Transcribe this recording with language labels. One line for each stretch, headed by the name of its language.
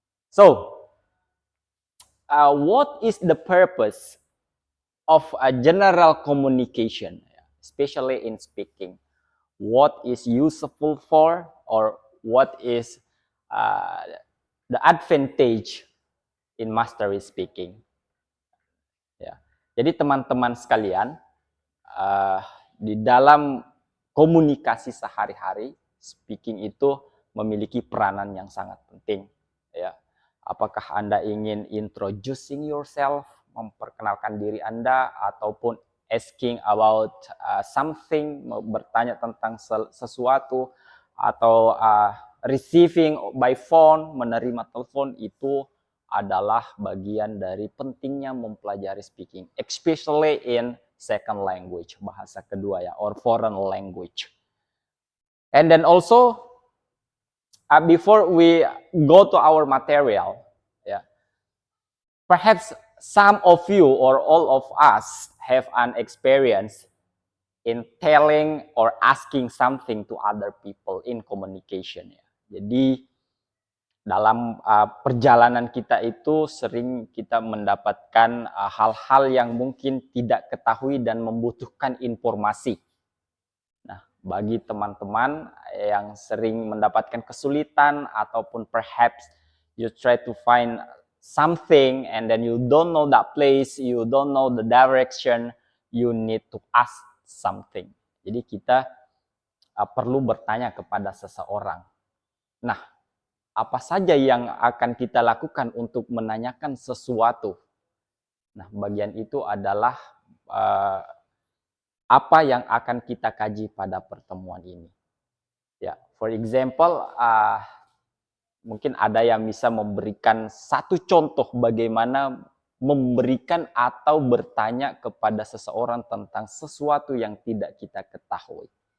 English: So, what is the purpose of a general communication, especially in speaking? What is useful for, or what is the advantage in mastery speaking?
Indonesian: Ya. Jadi teman-teman sekalian, di dalam komunikasi sehari-hari, speaking itu memiliki peranan yang sangat penting. Ya. Apakah Anda ingin
English: introducing yourself,
Indonesian: memperkenalkan diri Anda, ataupun
English: asking about something,
Indonesian: bertanya tentang sesuatu, atau
English: receiving by phone,
Indonesian: menerima telepon, itu adalah bagian dari pentingnya mempelajari speaking,
English: especially in second language,
Indonesian: bahasa kedua ya,
English: or foreign language. And then also, before we go to our material, perhaps some of you or all of us have an experience in telling or asking something to other people in communication.
Indonesian: Jadi dalam perjalanan kita itu sering kita mendapatkan hal-hal yang mungkin tidak ketahui dan membutuhkan informasi. Nah, bagi teman-teman yang sering mendapatkan kesulitan ataupun
English: perhaps you try to find something and then you don't know that place, you don't know the direction, you need to ask something.
Indonesian: Jadi kita perlu bertanya kepada seseorang. Nah, apa saja yang akan kita lakukan untuk menanyakan sesuatu? Nah, bagian itu adalah apa yang akan kita kaji pada pertemuan ini. Ya,
English: for example,
Indonesian: mungkin ada yang bisa memberikan satu contoh bagaimana memberikan atau bertanya kepada seseorang tentang sesuatu yang tidak kita ketahui.